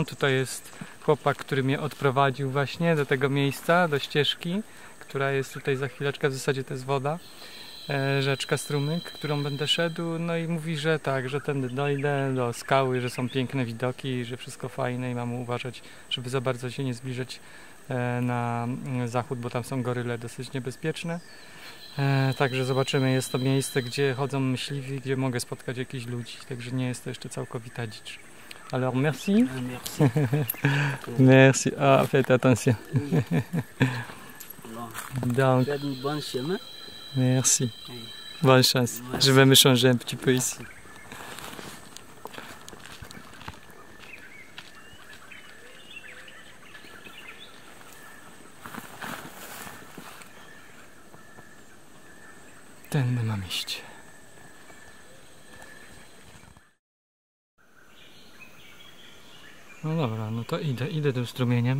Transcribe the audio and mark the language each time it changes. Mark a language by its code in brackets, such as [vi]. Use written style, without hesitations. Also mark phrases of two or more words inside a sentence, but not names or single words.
[pl] Tutaj jest chłopak, który mnie odprowadził właśnie do tego miejsca, do ścieżki, która jest tutaj za chwileczkę, w zasadzie to jest woda, rzeczka, strumyk, którą będę szedł, no i mówi, że tak, że tędy dojdę do skały, że są piękne widoki, że wszystko fajne i mam uważać, żeby za bardzo się nie zbliżać na zachód, bo tam są goryle dosyć niebezpieczne. Także zobaczymy, jest to miejsce, gdzie chodzą myśliwi, gdzie mogę spotkać jakichś ludzi, także nie jest to jeszcze całkowita dzicz. [fr] Alors merci. Merci. Merci. Ah, faites attention. Donc, Faites un bon chemin. merci. Bonne chance. Je vais me changer un petit peu ici. [pl] Tędy mam iść. No dobra, no to idę tym strumieniem.